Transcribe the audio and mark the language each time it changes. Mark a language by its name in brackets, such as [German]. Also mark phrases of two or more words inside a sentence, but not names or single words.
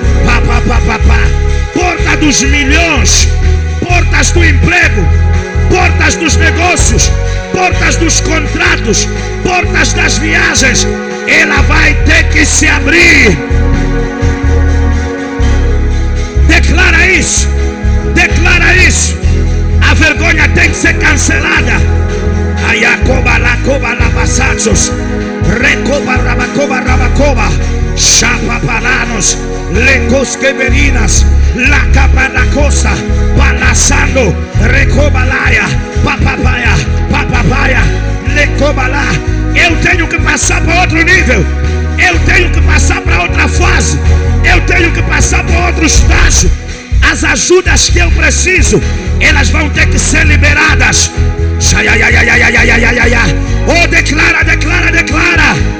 [Portuguese] Porta dos milhões, portas do emprego, portas dos negócios, portas dos contratos, portas das viagens, ela vai ter que se abrir. Declara isso, declara isso. A vergonha tem que ser cancelada. Ayacoba lacoba labasachos, recoba rabacoba rabacoba, chapa paranos, lecos queberinas, la cabanacosa, balançando, recobalaia, papapaya, papapaya, lecobalá. Eu tenho que passar para outro nível, eu tenho que passar para outra fase, eu tenho que passar para outro estágio. As ajudas que eu preciso, elas vão ter que ser liberadas. Oh, declara, declara, declara.